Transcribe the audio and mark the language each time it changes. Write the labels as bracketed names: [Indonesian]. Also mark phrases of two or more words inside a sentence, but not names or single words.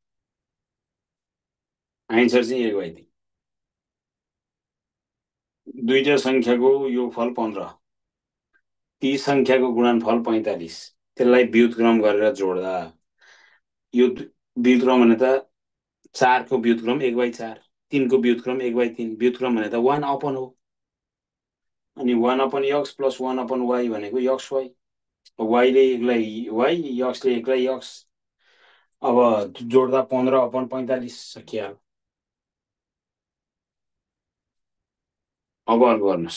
[Nepali] आन्सर चाहिँ 1/3। दुईटा संख्याको योगफल 15, ती संख्याको गुणनफल 45, त्यसलाई व्युत्क्रम गरेर जोड्दा यो व्युत्क्रम भने त 4 को व्युत्क्रम 1/4, 3 को व्युत्क्रम 1/3, व्युत्क्रम भने त 1 अपन हो। अनि 1 [English] upon x plus 1 upon y [Nepali] भनेको [English] x y. [Nepali] वाईले एक्लै वाई, यक्सले एक्लै यक्स। अब जोड्दा 15 अपन 45 सकियो। अब अर्को गर्नुहोस्।